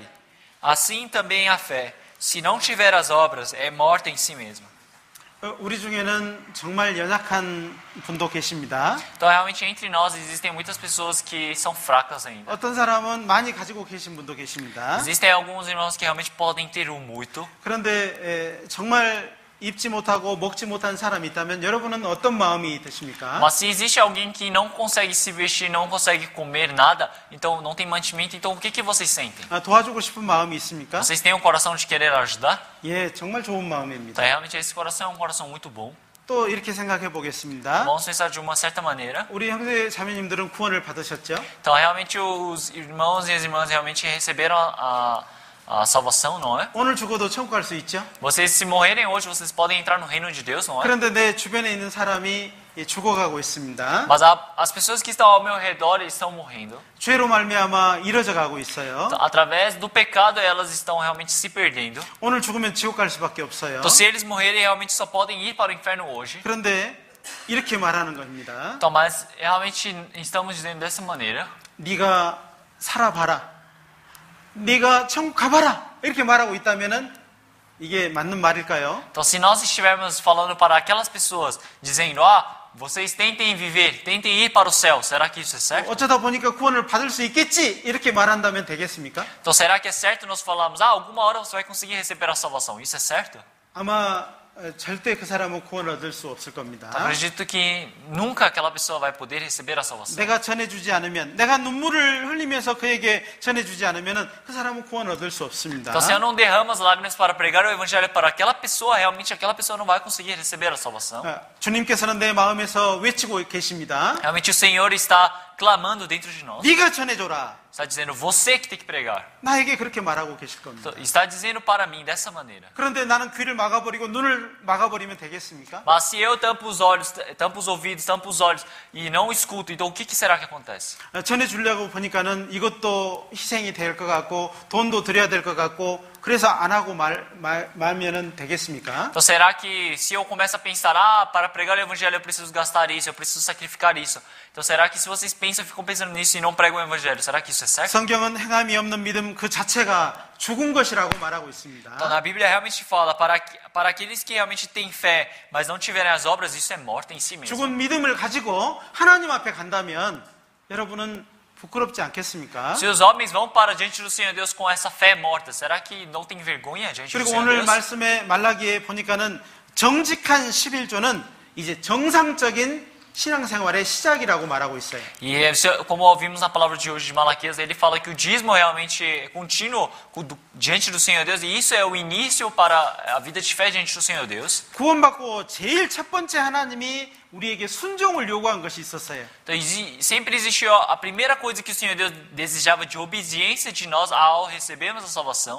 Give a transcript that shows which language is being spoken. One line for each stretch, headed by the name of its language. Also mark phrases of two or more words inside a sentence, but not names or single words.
Portuguese: Assim também a fé, se não tiver as obras, é morta em si mesma.
Korean: 우리 중에는 정말 연약한 분도 계십니다.
Portuguese: Então, realmente, entre nós existem muitas pessoas que são fracas ainda.
Korean: 어떤 사람은 많이 가지고 계신 분도 계십니다.
Portuguese: Existem alguns irmãos que realmente podem ter o muito.
Korean: 그런데 정말 입지 못하고 먹지 못한 사람이 있다면 여러분은 어떤 마음이 드십니까?
Portuguese: Mas se existe alguém que não consegue se vestir, não consegue comer nada, então não tem mantimento, então o que vocês sentem?
Korean: 도와주고 싶은 마음이 있습니까?
Portuguese: Vocês têm um coração de querer ajudar?
Korean: 예, 정말 좋은 마음입니다.
Portuguese: Então, realmente esse coração é um coração muito bom.
Korean: 또 이렇게 생각해 보겠습니다.
Portuguese: Vamos pensar de uma certa maneira.
Korean: 우리 형제 자매님들은 구원을 받으셨죠?
Portuguese: Então, realmente os irmãos e as irmãs realmente receberam a salvação, não é?
Korean: 오늘 죽어도 천국 갈 수 있죠?
Portuguese: Vocês, se morrerem hoje, vocês podem entrar no reino de Deus, não é?
Korean: 그런데 내 주변에 있는 사람이 죽어가고 있습니다.
Portuguese: Mas as pessoas que estão ao meu redor estão morrendo.
Korean: 죄로 말미암아 이뤄져 가고 있어요.
Portuguese: Então, através do pecado, elas estão realmente se perdendo.
Korean: 오늘 죽으면 지옥 갈 수밖에 없어요.
Portuguese: Então, se eles morrerem, realmente só podem ir para o inferno hoje.
Korean: 그런데 이렇게 말하는 겁니다.
Portuguese: Então, mas realmente estamos dizendo dessa maneira.
Korean: 네가 살아봐라. 네가 천국 가봐라. 이렇게 말하고 있다면은 이게 맞는 말일까요?
Portuguese: Então, se nós estivermos falando para aquelas pessoas, dizendo, vocês tentem viver, tentem ir para o céu, será que isso é certo?
Korean: 어쩌다 보니까 구원을 받을 수 있겠지. 이렇게 말한다면 되겠습니까?
Portuguese: Então, será que é certo nós falarmos, alguma hora você vai conseguir receber a salvação? Isso é certo?
Korean: 아마 절대 그 사람은 구원을 얻을 수 없을 겁니다.
Portuguese: Acredito que nunca aquela pessoa vai poder receber a salvação.
Korean: 내가 전해주지 않으면, 내가 눈물을 흘리면서 그에게 전해주지 않으면 그 사람은 구원을 얻을 수 없습니다.
Portuguese: Então, se eu não derramo as lágrimas para pregar o evangelho para aquela pessoa, realmente aquela pessoa não vai conseguir receber a salvação.
Korean: 주님께서는 내 마음에서 외치고 계십니다.
Portuguese: Realmente o Senhor está clamando dentro de nós.
Korean: 네가 전해줘라.
Portuguese: Está dizendo, você que tem que pregar.
Korean: 나에게 그렇게 말하고 계실 겁니다.
Portuguese: Está dizendo para mim dessa maneira.
Korean: 그런데 나는 귀를 막아버리고 눈을 막아버리면 되겠습니까?
Portuguese: Mas se eu tampo os olhos, tampo os ouvidos, tampo os olhos e não escuto, então o que será que acontece?
Korean: 전해주려고 보니까는 이것도 희생이 될 것 같고 돈도 드려야 될 것 같고 그래서 안 하고 말면은 되겠습니까?
Portuguese: Então será que se eu começo a pensar, para pregar o evangelho eu preciso gastar isso, eu preciso sacrificar isso. Então será que se vocês pensam, ficam pensando nisso e não pregam o evangelho, será que isso é certo?
Korean: 성경은 행함이 없는 믿음 그 자체가 죽은 것이라고 말하고 있습니다.
Portuguese: Então na Bíblia realmente fala, para aqueles que realmente têm fé, mas não tiverem as obras, isso é morte em si mesmo.
Korean: 죽은 믿음을 가지고 하나님 앞에 간다면 여러분은 부끄럽지 않겠습니까?
Portuguese: Se os homens vão para diante do Senhor Deus com essa fé morta, será que não tem vergonha diante do
Korean: 그리고
Portuguese: Senhor
Korean: 오늘
Portuguese: Deus?
Korean: 말씀에 말라기에 보니까는 정직한 11조는 이제 정상적인 신앙생활의 시작이라고 말하고 있어요.
Portuguese: E como ouvimos na palavra de hoje de Malaquias, ele fala que o dízimo realmente é contínuo diante do Senhor Deus, e isso é o início para a vida de fé diante do Senhor Deus.
Korean: 구원받고 제일 첫 번째 하나님이 우리에게 순종을 요구한 것이 있었어요.
Portuguese: Então sempre existiu a primeira coisa que o Senhor Deus desejava de obediência de nós ao recebermos a salvação.